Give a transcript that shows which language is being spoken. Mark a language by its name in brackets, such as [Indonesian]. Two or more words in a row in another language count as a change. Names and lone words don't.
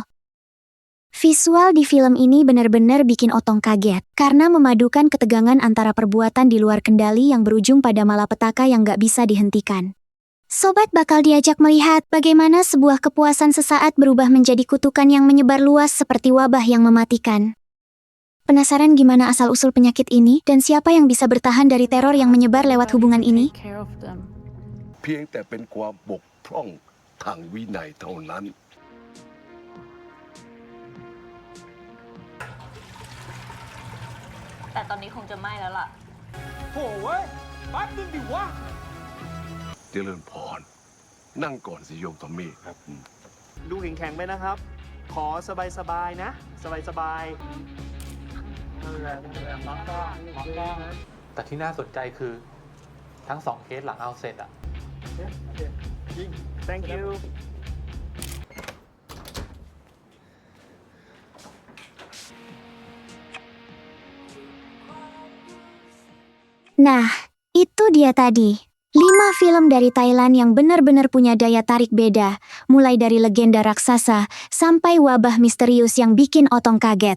[Indonesian] Visual di film ini benar-benar bikin Otong kaget, karena memadukan ketegangan antara perbuatan di luar kendali yang berujung pada malapetaka yang gak bisa dihentikan. Sobat bakal diajak melihat bagaimana sebuah kepuasan sesaat berubah menjadi kutukan yang menyebar luas seperti wabah yang mematikan. Penasaran gimana asal-usul penyakit ini dan siapa yang bisa bertahan dari teror yang menyebar lewat hubungan ini? [Thai] เพียงแต่เป็นความบกพร่องทางวินัยเท่านั้น แต่ตอนนี้คงจะไม่แล้วล่ะ โถ่เว้ยแป๊บนึงดิวะ เจริญพร นั่งก่อนสิโยมทอมมี่ครับ ดูแข็งๆไปนะครับ ขอสบายๆนะ สบายๆ แต่ที่น่าสนใจคือทั้งสองเคสหลังเอาเสร็จอะ [English] Thank you. [Indonesian] Nah, itu dia tadi. 5 film dari Thailand yang benar-benar punya daya tarik beda, mulai dari legenda raksasa sampai wabah misterius yang bikin Otong kaget.